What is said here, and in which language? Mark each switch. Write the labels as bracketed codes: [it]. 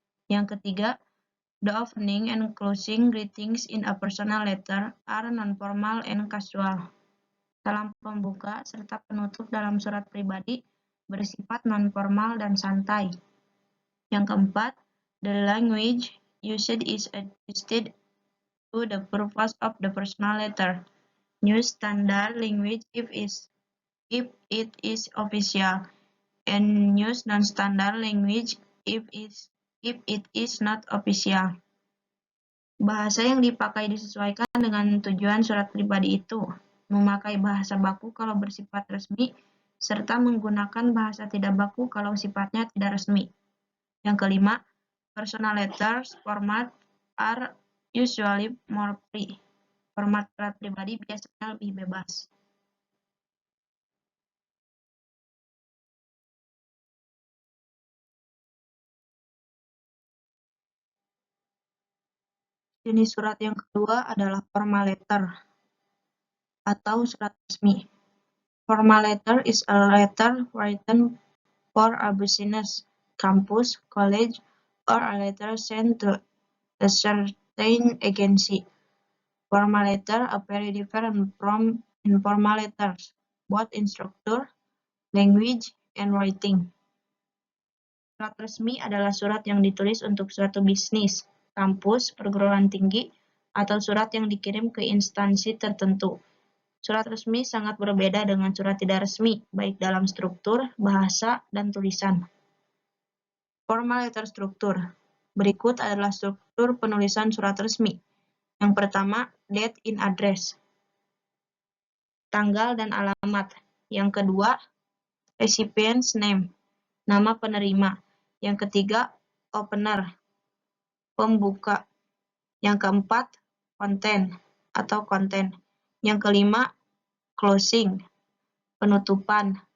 [id] Yang ketiga, [en] the opening and closing greetings in a personal letter are non-formal and casual. [id] Salam pembuka serta penutup dalam surat pribadi bersifat non-formal dan santai. Yang keempat, [en] the language used is adjusted to the purpose of the personal letter. Use standard language if it is official, and use non-standard language if it is not official. [id] Bahasa yang dipakai disesuaikan dengan tujuan surat pribadi itu. Memakai bahasa baku kalau bersifat resmi, serta menggunakan bahasa tidak baku kalau sifatnya tidak resmi. Yang kelima, [en] personal letters format are usually more free. [id] Format surat pribadi biasanya lebih bebas. Jenis surat yang kedua adalah formal letter atau surat resmi. [en] Formal letter is a letter written for a business, campus, college, or a letter sent to a certain agency. Formal letter are very different from informal letters, both in structure, language, and writing. [id] Surat resmi adalah surat yang ditulis untuk suatu bisnis, kampus, perguruan tinggi, atau surat yang dikirim ke instansi tertentu. Surat resmi sangat berbeda dengan surat tidak resmi, baik dalam struktur, bahasa, dan tulisan. Formal letter struktur. Berikut adalah struktur penulisan surat resmi. Yang pertama, [en] date in address. [id] Tanggal dan alamat. Yang kedua, recipient's name. Nama penerima. Yang ketiga, opener. Pembuka. Yang keempat, konten atau konten. Yang kelima, closing, penutupan.